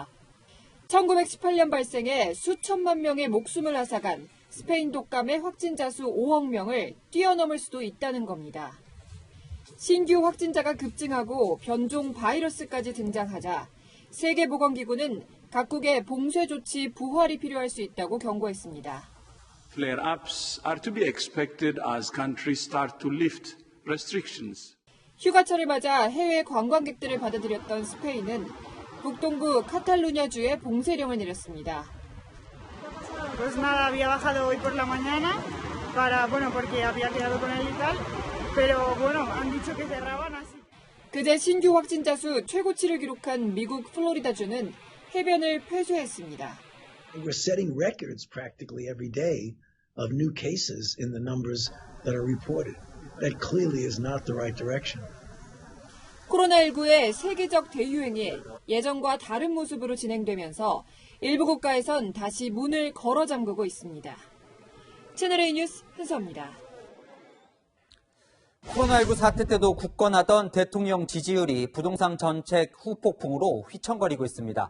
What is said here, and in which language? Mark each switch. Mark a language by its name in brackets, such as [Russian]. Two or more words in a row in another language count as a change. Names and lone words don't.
[Korean] 1918년 발생해 수천만 명의 목숨을 앗아간 스페인 독감의 확진자 수 5억 명을 뛰어넘을 수도 있다는 겁니다. 신규 확진자가 급증하고 변종 바이러스까지 등장하자 세계보건기구는 각국의 봉쇄 조치 부활이 필요할 수 있다고 경고했습니다. [English] Flare-ups are to be expected as countries start to lift restrictions. [Korean] 휴가철을 맞아 해외 관광객들을 받아들였던 스페인은 북동부 카탈루냐주에 봉쇄령을 내렸습니다. [Spanish] Pues nada, había bajado hoy por la mañana porque había quedado con él y tal, pero bueno, han dicho que cerraban así. [Korean] 그제 신규 확진자 수 최고치를 기록한 미국 플로리다주는 해변을 폐쇄했습니다. [English] We're setting records practically every day of new cases in the numbers that are reported. That clearly is not the right direction. [Korean] 코로나19의 세계적 대유행이 예전과 다른 모습으로 진행되면서 일부 국가에선 다시 문을 걸어 잠그고 있습니다. 채널A 뉴스 현서입니다. 코로나19 사태 때도 굳건하던 대통령 지지율이 부동산 정책 후폭풍으로 휘청거리고 있습니다.